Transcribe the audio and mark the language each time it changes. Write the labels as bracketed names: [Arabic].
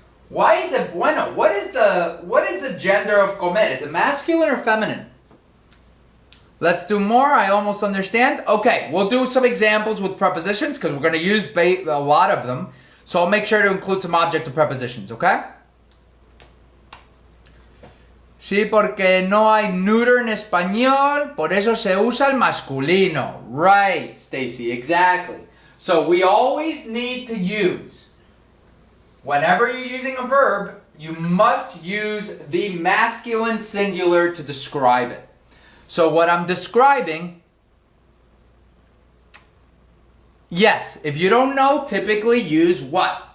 [English] Why is it bueno? What is the gender of comer? Is it masculine or feminine? Let's do more. I almost understand. Okay, we'll do some examples with prepositions because we're going to use a lot of them. So I'll make sure to include some objects of prepositions, okay? [Spanish] Sí, porque no hay neuter en español, por eso se usa el masculino. [English] Right, Stacy, exactly. So we always need to use, whenever you're using a verb, you must use the masculine singular to describe it. So what I'm describing, yes, if you don't know, typically use what?